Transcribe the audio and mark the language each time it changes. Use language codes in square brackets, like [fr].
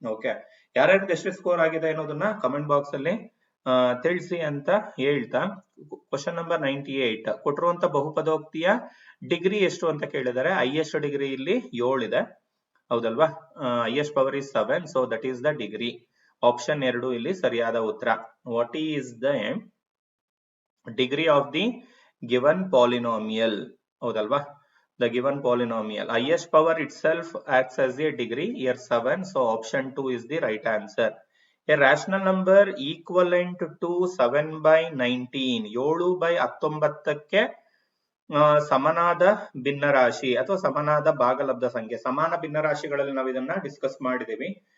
[kn] Okay, ಯಾರ್ಯಾರಿಗೆ ಎಷ್ಟು score ಆಗಿದೆ ಅನ್ನೋದನ್ನ ಕಮೆಂಟ್ ಬಾಕ್ಸ್ ಅಲ್ಲಿ ತಿಳಿಸಿ ಅಂತ ಹೇಳ್ತಾ, ಕ್ವಶನ್ ನಂಬರ್ 98 ಕೊಟ್ಟಿರುವಂತ ಬಹುಪದೋಕ್ತಿಯ ಡಿಗ್ರಿ ಎಷ್ಟು ಅಂತ ಕೇಳಿದ್ದಾರೆ. [en] highest degree [kn] ಇಲ್ಲಿ 7 ಇದೆ, ಹೌದಲ್ವಾ? [en] Highest power is 7, so that is the degree. [kn] Option 2 ಇಲ್ಲಿ ಸರಿಯಾದ ಉತ್ತರ. [en] What is the degree of the given polynomial? [kn] ಹೌದಲ್ವಾ? [en] The given polynomial highest power itself acts as a degree, here 7, so option 2 is the right answer. A rational number equivalent to 7/19 [kn] 7/19ಕ್ಕೆ ಸಮನಾದ ಭಿನ್ನರಾಶಿ ಅಥವಾ ಸಮನಾದ ಭಾಗಲಬ್ಧ ಸಂಖ್ಯೆ. ಸಮಾನ ಭಿನ್ನರಾಶಿಗಳಲ್ಲಿ ನಾವು ಇದನ್ನ ಡಿಸ್ಕಸ್ ಮಾಡಿದೀವಿ.